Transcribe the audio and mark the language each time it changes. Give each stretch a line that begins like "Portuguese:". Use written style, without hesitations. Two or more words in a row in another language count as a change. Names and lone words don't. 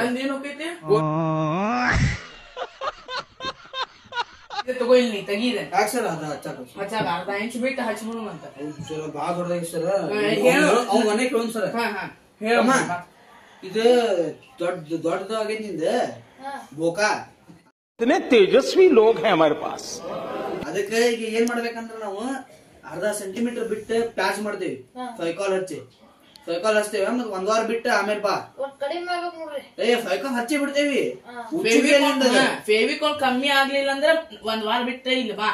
Kannada: ನಂದೇನ್ ಹೋಗೈತಿ ತಗೋ, ಇಲ್ಲಿ ತೆಗೀದೆ. ಯಾಕೆ ಸರ್ ಅದ ಹಚ್ಚಾಕ ಹಚ್ಚಾಗ ಅರ್ಧ ಇಂಚ್ ಬಿಟ್ಟು ಹಚ್ಬಿಡು ಅಂತ. ಸರ್ ಭಾಳ ದೊಡ್ಡದಾಗಿ ಸರ್. ಹೇಳು. ಅವ್ನ ಮನೆ ಕೇಳೋನ್ ಸರ್. ಹೇಳಮ್ಮ, ಇದು ದೊಡ್ಡದಾಗೈತಿ ನಿಂದ ಬೋಕಾ.
Hindi: इतने तेजस्वी लोग हैं हमारे पास.
Kannada: ಅದಕ್ಕೆ ಈಗ ಏನ್ ಮಾಡ್ಬೇಕಂದ್ರ ನಾವು ಅರ್ಧ ಸೆಂಟಿಮೀಟರ್ ಬಿಟ್ಟು ಪ್ಯಾಚ್ ಮಾಡ್ತೇವಿ. ಫೈಕಾಲ್ ಹಚ್ತೇವೆ ಮತ್ ಒಂದ್ ವಾರ ಬಿಟ್ಟು ಆಮೇಲೆ ಬಾ. ಕಡಿಮೆ ಆಗ್ಬೇಕು ನೋಡ್ರಿ. ಫೈಕಾಲ್ ಹಚ್ಚಿ ಬಿಡ್ತೇವಿ. ಫೇವಿಕಾಲ್ ಕಮ್ಮಿ ಆಗ್ಲಿಲ್ಲ ಅಂದ್ರ ಒಂದ್ ವಾರ ಬಿಟ್ಟು ಇಲ್ಲ ಬಾ.